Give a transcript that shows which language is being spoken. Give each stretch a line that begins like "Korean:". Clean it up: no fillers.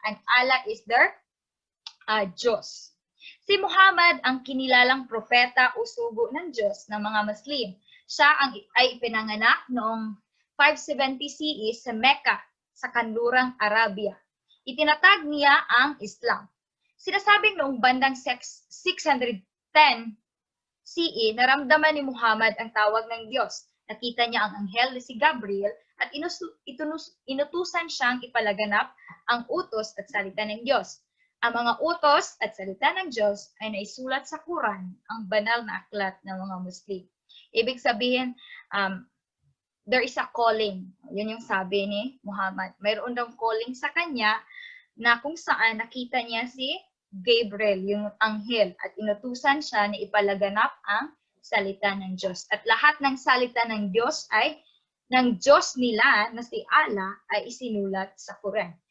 English: And Allah is their Diyos.
Filipino: Si Muhammad ang kinilalang propeta o sugo ng Diyos ng mga Muslim. Siya ay ipinanganak noong 570 CE sa Mecca, sa kanlurang Arabia. Itinatag niya ang Islam. Sinasabing noong bandang 610 CE, naramdaman ni Muhammad ang tawag ng Diyos. Nakita niya ang anghel na si Gabriel at inutusan siyang ipalaganap ang utos at salita ng Diyos. Ang mga utos at salita ng Diyos ay naisulat sa Quran, ang banal na aklat ng mga Muslim. Ibig sabihin,
English: there is a calling.
Filipino: Yun yung sabi ni Muhammad. Mayroon daw calling sa kanya na kung saan nakita niya si Gabriel, yung anghel, at inutusan siya na ipalaganap ang salita ng Diyos. At lahat ng salita ng Diyos ay ng Diyos nila na si Allah ay isinulat sa Quran.